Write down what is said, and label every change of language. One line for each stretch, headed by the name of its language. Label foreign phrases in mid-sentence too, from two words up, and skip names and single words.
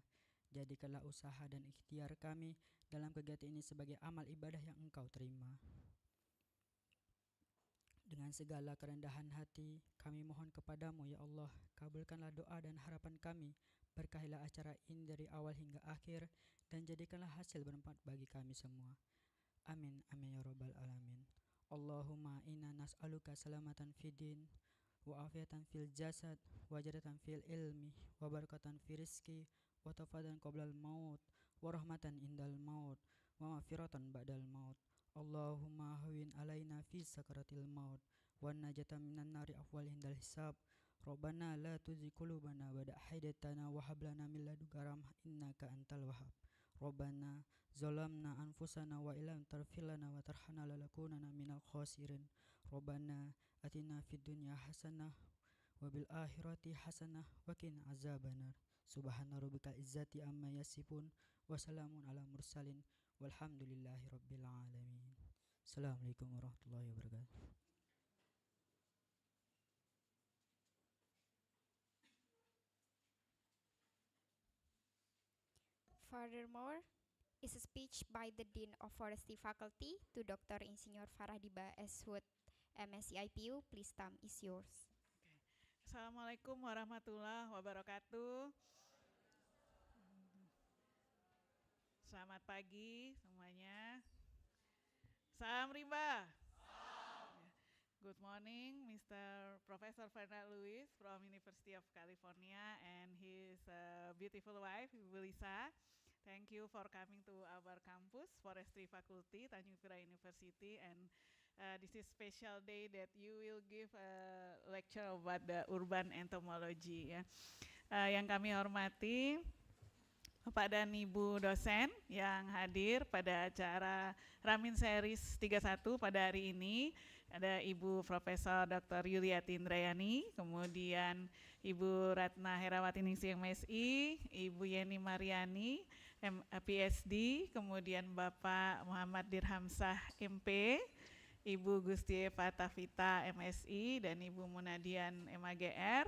Indonesian: Jadikanlah usaha dan ikhtiar kami dalam kegiatan ini sebagai amal ibadah yang Engkau terima. Dengan segala kerendahan hati, kami mohon kepadamu,
Arabic: يا الله,
Indonesian: kabulkanlah doa dan harapan kami, berkahilah acara ini dari awal hingga akhir, dan jadikanlah hasil bermanfaat bagi kami semua.
Arabic: آمين، آمين يا رب العالمين. اللهم إنا نسألك سلامة في الدين وعافية في الجسد وزيادة في العلم وبركة في الرزق وتوبة قبل الموت ورحمة عند الموت ومغفرة بعد الموت. اللهم هون علينا في سكرات الموت والنجاة من النار والعفو عند الحساب. ربنا لا تزغ قلوبنا بعد إذ هديتنا وهب لنا من لدنك رحمة إنك أنت الوهاب. ربنا ظلمنا أنفسنا وإن لم تغفر لنا وترحمنا لنكونن من الخاسرين. ربنا آتنا في الدنيا حسنة وفي الآخرة حسنة وقنا عذاب النار. سبحان ربك رب العزة عما يصفون وسلام على المرسلين والحمد لله رب العالمين. السلام عليكم ورحمة الله وبركاته.
English: Furthermore, is a speech by the Dean of Forestry Faculty to Dr. Insinyur Faradiba Ashwood, MSc IPU. Please, time is yours.
Arabic: السلام عليكم ورحمة الله وبركاته.
Indonesian: Selamat pagi semuanya. Salam rimba.
English: Good morning, Mr. Professor Fernand Lewis from University of California and his beautiful wife, Ibu Lisa. Thank you for coming to our campus, Forestry Faculty, Tanjung Pura University, and this is special day that you will give a lecture about the urban entomology.
Indonesian: Ya. Yang kami hormati Bapak dan Ibu dosen yang hadir pada acara Ramin Series 31 pada hari ini. Ada Ibu Profesor Dr. Yuliati Indrayani, kemudian Ibu Ratna Herawati Ningsih MSI, Ibu Yeni Mariani PhD, kemudian Bapak Muhammad Dirhamsah MP, Ibu Gusti Eva Tavita MSI, dan Ibu Munadian MAGR.